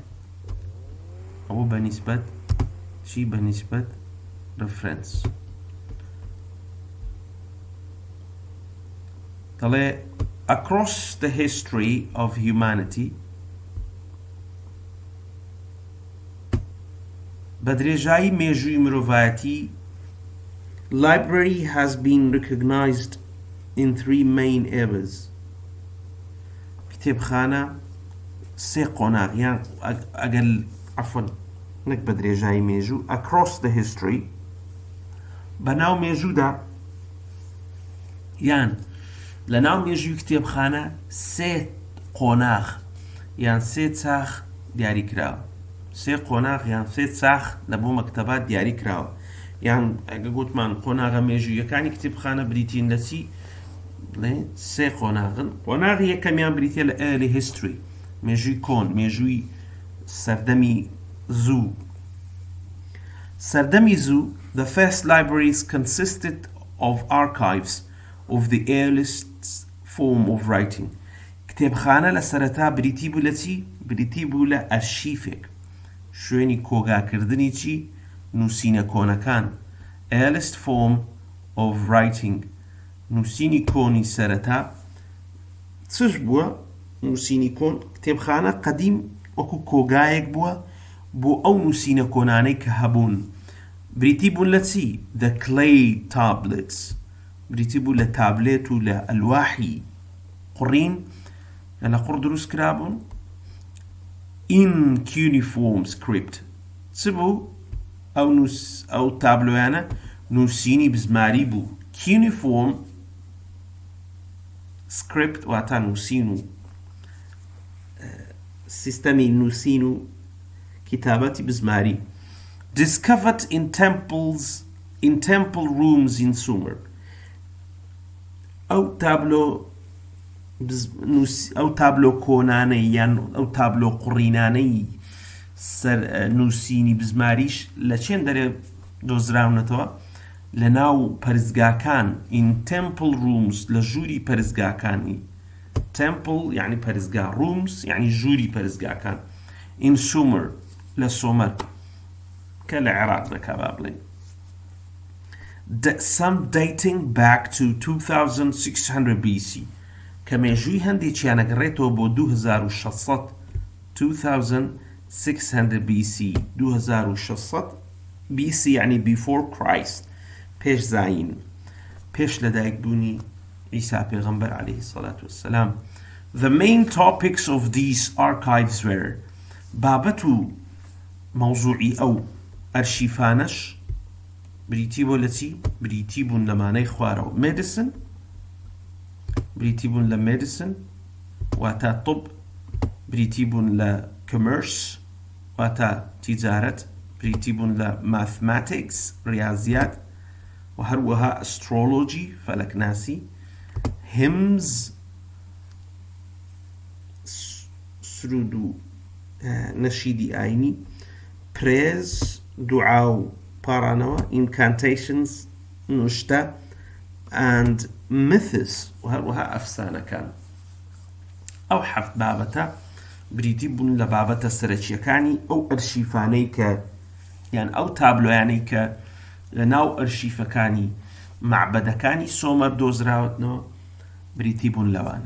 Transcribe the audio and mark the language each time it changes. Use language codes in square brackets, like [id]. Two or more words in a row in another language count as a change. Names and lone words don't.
[ckb] ئەوە بەنیسبەت چی بەنیسبەت reference. [en] دەڵێ across the history of humanity [ckb] بە درێژایی مێژووی مرۆڤایەتی [en] library has been recognized in 3 main eras. [ckb] کتێبخانە سێ قۆناغ یان ئەگەر عەفوەن نەک بە درێژایی مێژوو [en] across the history [ckb] بەناو مێژوودا یان لە ناو مێژووی کتێبخانە سێ قۆناغ یان سێ چاخ دیاری کراوە. سێ قۆناغ یان سێ چاخ لە بۆ مەکتەبات دیاری کراوە یان ئەگە گوتمان قۆناغە مێژوویەکانی کتێبخانە بریتین لە چی سێ قۆناغن. قۆناغی یەکەمیان بریتە لە [en] early history [ckb] مێژووی کۆن مێژووی سەردەمی زوو. سەردەمی زوو [en] the first libraries consisted of archives of the earliest form of writing. [ckb] کتێبخانە لە سەرەتا بریتی بوو لە چی؟ بریتی بوو لە ئەرشیفێک شوێنی کۆگاکردنی چی؟ نووسینە کۆنەکان [en] earliest form of writing [ckb] نووسینی کۆنی سەرەتا چش بووە؟ نووسینی کۆن کتێبخانە قەدیم وەکو کۆگایەک بووە بۆ ئەو نووسینە کۆنانەی کە هەبوون. بریتی بوون لە چی؟ [en] the clay tablets [ckb] بریتی بوو لە تابلێت و لە ئەلواحی قڕین لە قڕ دروست کرابوون. [en] in cuneiform script [ckb] چ بوو؟ ئەو تابلۆیانە نووسینی بزماری بوو. [en] cuneiform script [ckb] واتە نووسین و سیستەمی نووسین و کتابەتی بزماری. [en] discovered in temple rooms in Sumer [ckb] ئەو تابلۆ کۆنانەی یان ئەو تابلۆ قڕینانەی نووسینی بزماریش لە چێن دەرێ دۆزراونەتەوە؟ لە ناو پەرزگاکان [en] in temple rooms [ckb] لە ژووری پەرزگاکانی. temple یعنی پەرزگا rooms یعنی ژووری پەرزگاکان [en] in Sumer [ckb] لە سۆمەر کە لە عێراق دەکا با بڵێن. [en] some dating back to 2600 BC [ckb] کە مێژووی هەندێکیان ئەگەڕێتەوە بۆ 2600 BC 2600 BC یعنی [en] before Christ [ckb] پێش زاین پێش لەدایکبوونی عیسا پێغەمبەر [ar] عەلەیهی سەڵات وەسەلام. [en] the main topics of these archives were [ckb] بابەت و مەوزوعی ئەو ئەرشیفانەش بریتی بۆ لە چی؟ بریتی بوون لەمانەی خوارەوە medicine بریتی بوون لە medicine واتە طب بریتی بوون لە commerce واتە تیجارەت بریتی بوون لە mathematics ریاضیات و هەروەها astrology فەلەکناسی hymns سرود و نەشیدی ئاینی praise دوعا و پارانەوە incantations نوشتە [en] and myths [ckb] و هەروەها ئەفسانەکان. ئەو حەفت بابەتە بریتی بوون لە بابەتە سەرەکیەکانی ئەو ئەرشیفانەی کە یان ئەو تابلۆیانەی کە لە ناو ئەرشیفەکانی معبەدەکانی سۆمەر دۆزراوەتنەوە بریتی بوون لەوانە.